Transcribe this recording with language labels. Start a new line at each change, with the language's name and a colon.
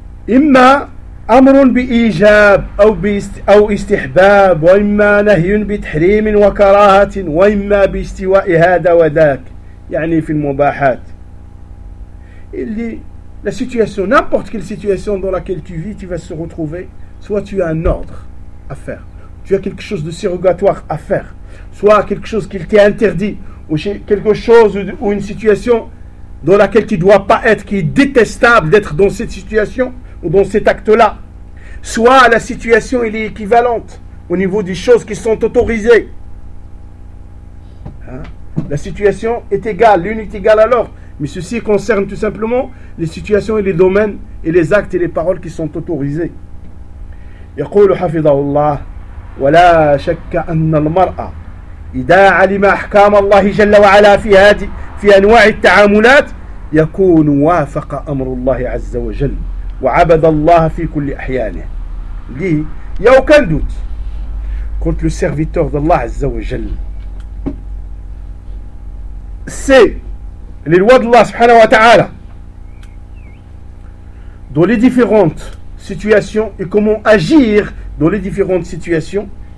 Arabic: إما أمر بإيجاب أو استحباب وإما نهي بتحريم وكراهة وإما باستواء هذا وذاك يعني في المباحات.
French: Il dit la situation, n'importe quelle situation dans laquelle tu vis, tu vas se retrouver, soit tu as un ordre à faire, tu as quelque chose de surrogatoire à faire, soit quelque chose qui t'est interdit, ou quelque chose ou une situation dans laquelle tu ne dois pas être, qui est détestable d'être dans cette situation ou dans cet acte-là. Soit la situation elle est équivalente au niveau des choses qui sont autorisées. Hein? La situation est égale, l'une est égale à l'autre. Mais ceci concerne tout simplement les situations et les domaines et les actes et les paroles qui sont autorisés.
Arabic: يقول حفظه الله ولا شك أن المرأة إذا علم أحكام الله جل وعلا في هذه في أنواع التعاملات يكون وافق أمر الله عز وجل وعبد الله في كل أحيانه.
French: لي يا aucun doute contre le serviteur d'Allah عز وجل. C'est les lois d'Allah سبحانه وتعالى dans les différentes situations et comment agir dans les différentes situations.